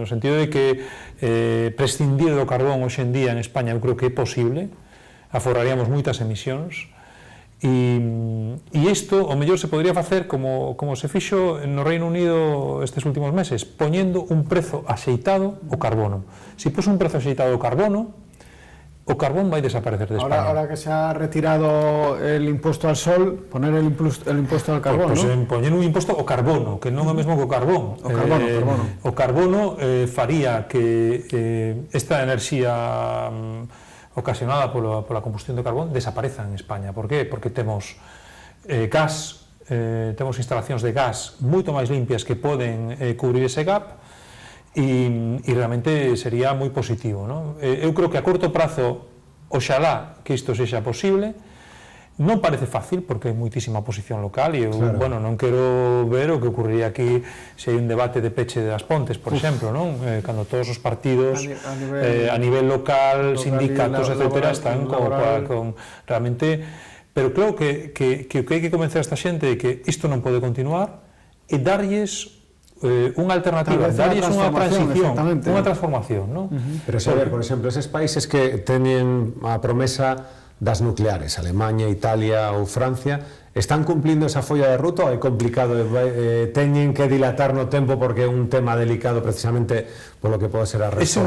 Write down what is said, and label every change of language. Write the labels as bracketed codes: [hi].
[gl] No sentido de que prescindir do carbón hoxe en día en España eu creo que é posible, aforraríamos moitas emisións. E isto, o mellor, se podría facer como se fixo no Reino Unido estes últimos meses, poñendo un prezo axeitado ao carbono. Se pos un prezo axeitado ao carbono, o carbón vai desaparecer de España. [es] Ahora que se ha retirado el impuesto al sol, poner el impuesto al carbono, [gl] pues, ¿no? Poñer un imposto ao carbono, que non é o mesmo que o carbón. O carbono faría que esta enerxía ocasionada pola combustión do carbón desapareza en España. Por qué? Porque temos gas, temos instalacións de gas moito máis limpias que poden cubrir ese gap, e realmente sería moi positivo, non? Eu creo que a corto prazo, oxalá que isto sexa posible. Non parece fácil, porque hai moitísima oposición local, e eu, bueno, non quero ver o que ocurriría aquí se hai un debate de peche das Pontes, por exemplo, non? Cando todos os partidos a nivel local, sindicatos, etcétera, están con realmente... Pero creo que o que hai que convencer a esta xente de que isto non pode continuar e darlles unha alternativa, darlles unha transición, unha transformación, non? Pero, Xavier, por exemplo, eses países que teñen a promesa das nucleares, Alemania, Italia ou Francia, están cumplindo esa folla de ruta ou é complicado, teñen que dilatar no tempo porque é un tema delicado precisamente polo que pode ser a resposta?